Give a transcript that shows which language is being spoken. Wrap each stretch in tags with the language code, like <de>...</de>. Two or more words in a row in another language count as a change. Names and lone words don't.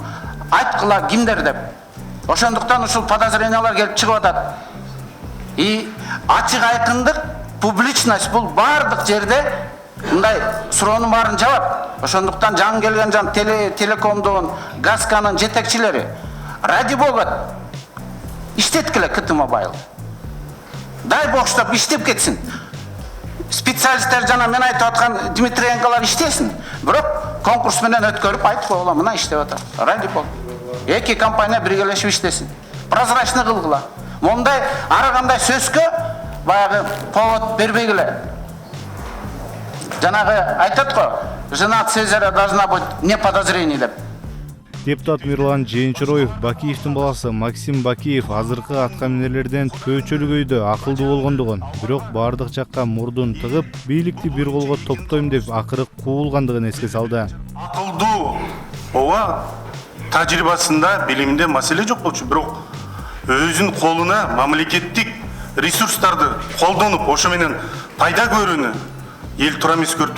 <ky>Айткыла кимдер деп. Ошондуктан ушул подозрениялар келип чыгып атат. И ачык айкындык, публичность бул бардык жерде мындай суроонун баарын жабат. Ошондуктан жаңы келген жан телекомдун, Газканын жетекчилери</ky> <ru>ради бога</ru> <ky>иштеткиле КТ Мобайл. Дай боштоп иштеп кетсин. Специалисттер жана мен айтып аткан Дмитриенколор иштесин. Бирок конкурс менен өткөрүп айтып койгула, мына иштеп атат.</ky> <ru>Ради бога.</ru> <ky>Эки компания биргелешип иштесин. Прозрачный кылгыла. Мондай ар кандай сөзгө баягы повод бербегиле. Жанагы айтат го,</ky> <ru>жена Цезаря должна быть не подозрений деп.</ru> <ky>Депутат Мирлан Жээнчороев Бакиевдин баласы Максим Бакиев азыркы аткаминерлерден көчөлгөйдө акылдуу болгондугун, бирок бардык жакка мурдун тыгып, бийликти бир колго топтойм деп акыры куулгандыгын эске салды. Акылдуу ооба тажрыйбасында билимде маселе жок болчу, бирок өзүнүн колуна мамлекеттик ресурстарды колдонуп, ошо менен пайда көрүүнү эл тура эмес көрүп тур.</ky>